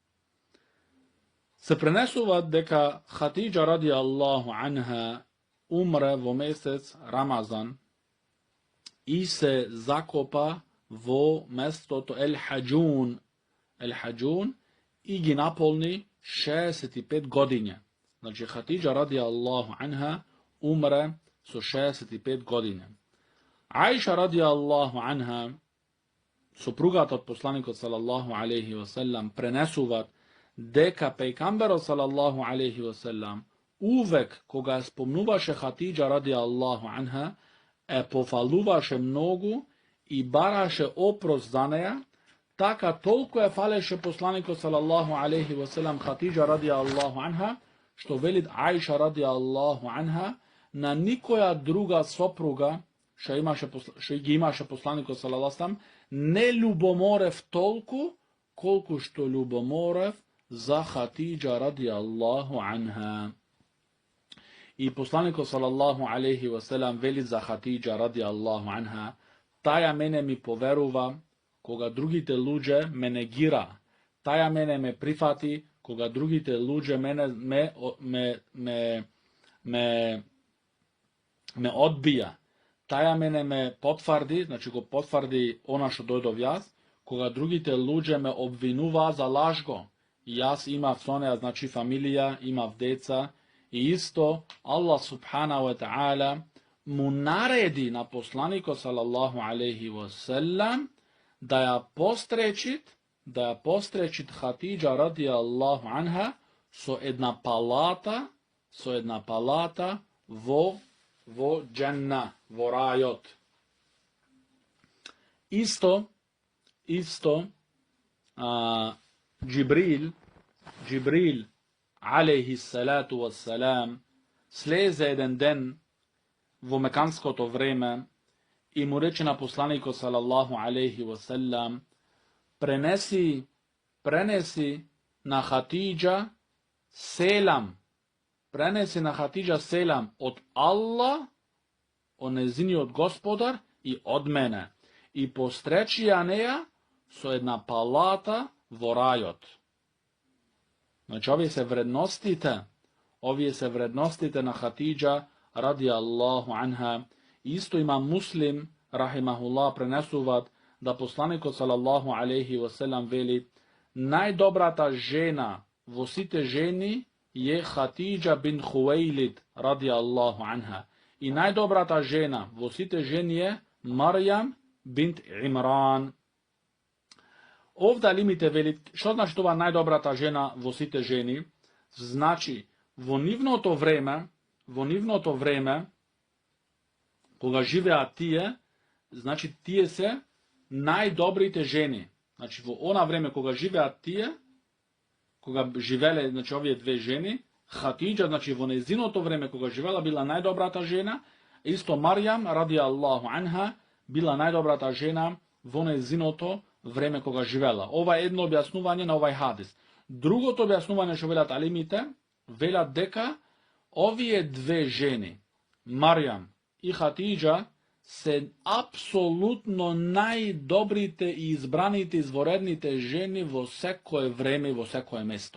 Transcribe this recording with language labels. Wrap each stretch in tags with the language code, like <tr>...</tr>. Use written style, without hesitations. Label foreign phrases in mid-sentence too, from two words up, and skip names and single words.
<mk>Се пренесува дека Хатиџа</mk> <ar>رضي الله عنها</ar> <mk>умре во месец Рамазан и се закопа во место то Ел-Хаџун. Ел-Хаџун и ги наполни 65 години. Значи, Хатиџа</mk> <ar>رضي الله عنها</ar> <mk>умре со 65 години. Ajša</mk> <ar>رضي الله عنها</ar> <mk>Сопругата од посланикот</mk> <ar>صلى الله عليه وسلم</ar> <mk>пренесуваат дека пејгамберот</mk> <ar>صلى الله عليه وسلم</ar> <mk>увек кога ја спомнуваше Хатиџа</mk> <ar>رضي الله عنها,</ar> <mk>пофалуваше многу и бараше опрост за неја, така толку ја фалеше посланикот</mk> <ar>صلى الله عليه وسلم</ar> <mk>Хатиџа</mk> <ar>رضي الله عنها,</ar> <mk>што велит Аиша</mk> <ar>رضي الله عنها,</ar> <mk>на никоја друга сопруга што ги имаше посланикот</mk> <ar>صلى الله عليه وسلم,</ar> <mk>не љубоморев толку колку што љубоморев за Хатиџа</mk> <ar>رضي الله عنها.</ar> <mk>И посланикот</mk> <ar>صلى الله عليه وسلم</ar> <mk>вели за Хатиџа</mk> <ar>رضي الله عنها:</ar> <mk>таја мене ми поверува кога другите луѓе ме негира, таја мене ме прифати кога другите луѓе ме одбија, таја мене ме потврди, значи го потврди она што дојдов јас, кога другите луѓе ме обвинуваа за лажго. И јас имав со неа, значи фамилија, имав деца, и исто</mk> <ar>الله سبحانه وتعالى</ar> <mk>му нареди на посланикот</mk> <ar>صلى الله عليه وسلم</ar> <mk>да ја постречит Хатиџа</mk> <ar>رضي الله عنها</ar> <mk>со една палата во џенна, во рајот. Исто Џибрил</mk> <ar>عليه الصلاة والسلام</ar> <mk>слезе еден ден во меканското време и му рече на посланикот</mk> <ar>صلى الله عليه وسلم:</ar> <mk>пренеси на Хатиџа селам, од Аллах, од незиниот господар и од мене, и постречи ја неја со една палата во рајот. Значи, овие се вредностите на Хатиџа</mk> <ar>رضي الله عنها.</ar> <mk>Исто има Муслим рахимахуллах пренесуваат да посланикот</mk> <ar>صلى الله عليه وسلم</ar> <mk>вели: најдобрата жена во сите жени е Хатиџа бин Хуейлид</mk> <ar>رضي الله عنها.</ar> <mk>И најдобрата жена во сите жени е Марјам бинт Имран. Овде алимите велит, што значи това најдобрата жена во сите жени? Значи, во нивното време, кога живеат тие, значи тие се најдобрите жени. Значи, во она време кога живеат тие, кога живеле, значи, овие две жени, Хатиџа, значи, во незиното време кога живела, била најдобрата жена, исто Марјам,</mk> <ar>رضي الله عنها,</ar> <mk>била најдобрата жена во незиното време кога живела. Ова е едно објаснување на овај хадис. Другото објаснување што велат алимите, велат дека овие две жени, Марјам и Хатиџа, се апсолутно најдобрите и избраните изворедните жени во секое време и во секое место.</mk>